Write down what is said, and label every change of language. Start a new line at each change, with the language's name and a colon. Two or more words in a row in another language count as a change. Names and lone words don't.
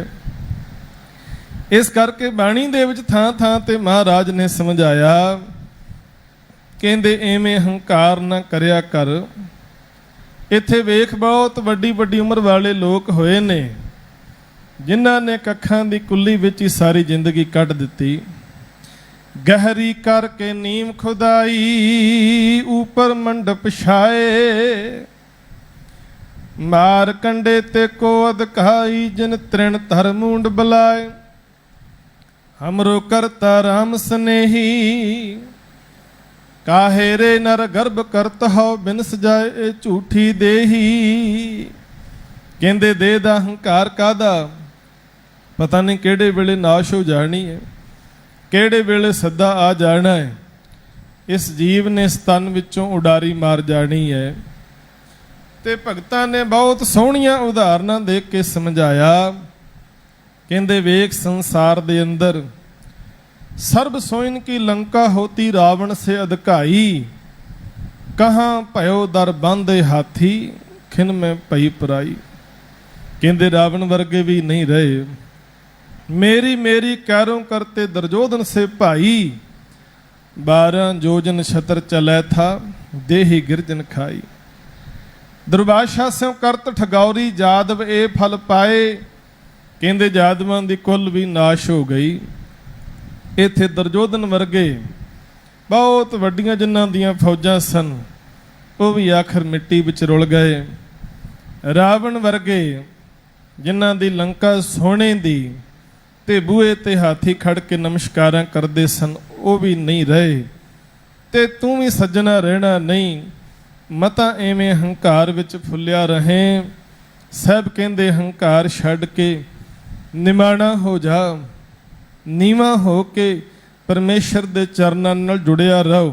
Punjabi: ਇਸ ਕਰਕੇ ਬਾਣੀ ਦੇ ਵਿੱਚ ਥਾਂ ਥਾਂ ਤੇ ਮਹਾਰਾਜ ਨੇ ਸਮਝਾਇਆ, ਕਹਿੰਦੇ ਐਵੇਂ ਹੰਕਾਰ ਨਾ ਕਰਿਆ ਕਰ। ਇੱਥੇ ਵੇਖ ਬਹੁਤ ਵੱਡੀ ਵੱਡੀ ਉਮਰ ਵਾਲੇ ਲੋਕ ਹੋਏ ਨੇ, ਜਿਨ੍ਹਾਂ ਨੇ ਕੱਖਾਂ ਦੀ ਕੁੱਲੀ ਵਿੱਚ ਹੀ ਸਾਰੀ ਜ਼ਿੰਦਗੀ ਕੱਟ ਦਿੱਤੀ।
Hindi: गहरी करके नीम खुदाई, ऊपर मंडप छाए, मार कंडे ते को अदकाई, जिन तृण धर मूंड बलाए। हमरो करता राम स्नेही, काहे रे नर गर्भ करत हो, बिनस जाए ए झूठी देही।
Punjabi: ਕਹਿੰਦੇ ਦੇਹ ਦਾ ਹੰਕਾਰ ਕਾਹਦਾ, ਪਤਾ ਨਹੀਂ ਕਿਹੜੇ ਵੇਲੇ ਨਾਸ਼ ਹੋ ਜਾਣੀ ਹੈ, ਕਿਹੜੇ ਵੇਲੇ ਸੱਦਾ ਆ ਜਾਣਾ ਹੈ। ਇਸ ਜੀਵ ਨੇ ਇਸ ਤਨ ਵਿੱਚੋਂ ਉਡਾਰੀ ਮਾਰ ਜਾਣੀ ਹੈ। ਤੇ ਭਗਤਾਂ ਨੇ ਬਹੁਤ ਸੋਹਣੀਆਂ ਉਦਾਹਰਣਾਂ ਦੇ ਕੇ ਸਮਝਾਇਆ। ਕਹਿੰਦੇ ਵੇਖ ਸੰਸਾਰ ਦੇ ਅੰਦਰ
Hindi: सर्ब सोइन की लंका होती, रावण से अधकाई। कहाँ भयो दर बांधे हाथी, खिन में पई पराई।
Punjabi: ਕਹਿੰਦੇ ਰਾਵਣ ਵਰਗੇ ਭੀ ਨਹੀਂ ਰਹੇ।
Hindi: मेरी मेरी कैरों करते दुर्योधन से भाई, 12 जोजन छतर चलै था, देही गिरजन खाई। दुर्वासा स्यों करत ठगौरी, जादव ए फल पाए।
Punjabi: ਕਹਿੰਦੇ ਜਾਦਵਾਂ ਦੀ ਕੁਲ ਭੀ ਨਾਸ਼ ਹੋ ਗਈ। ਇੱਥੇ ਦੁਰਯੋਧਨ ਵਰਗੇ ਬਹੁਤ ਵੱਡਿਆਂ ਜਿਨ੍ਹਾਂ ਦੀਆਂ ਫ਼ੌਜਾਂ ਸਨ, ਵੋ ਭੀ ਆਖ਼ਿਰ ਮਿੱਟੀ ਵਿੱਚ ਰੁਲ ਗਏ। ਰਾਵਣ ਵਰਗੇ ਜਿਨ੍ਹਾਂ ਦੀ ਲੰਕਾ ਸੋਨੇ ਦੀ ਤੇ ਬੂਹੇ ਤੇ ਹਾਥੀ ਖੜ ਕੇ ਨਮਸਕਾਰਾਂ ਕਰਦੇ ਸਨ, ਉਹ ਵੀ ਨਹੀਂ ਰਹੇ। ਤੇ ਤੂੰ ਵੀ ਸੱਜਣਾ ਰਹਿਣਾ ਨਹੀਂ, ਮਤਾ ਐਵੇਂ ਹੰਕਾਰ ਵਿੱਚ ਫੁੱਲਿਆ ਰਹੇ। ਸਾਹਿਬ ਕਹਿੰਦੇ ਹੰਕਾਰ ਛੱਡ ਕੇ ਨਿਮਾਣਾ ਹੋ ਜਾ, ਨੀਵਾਂ ਹੋ ਕੇ ਪਰਮੇਸ਼ਰ ਦੇ ਚਰਨਾਂ ਨਾਲ ਜੁੜਿਆ ਰਹੋ।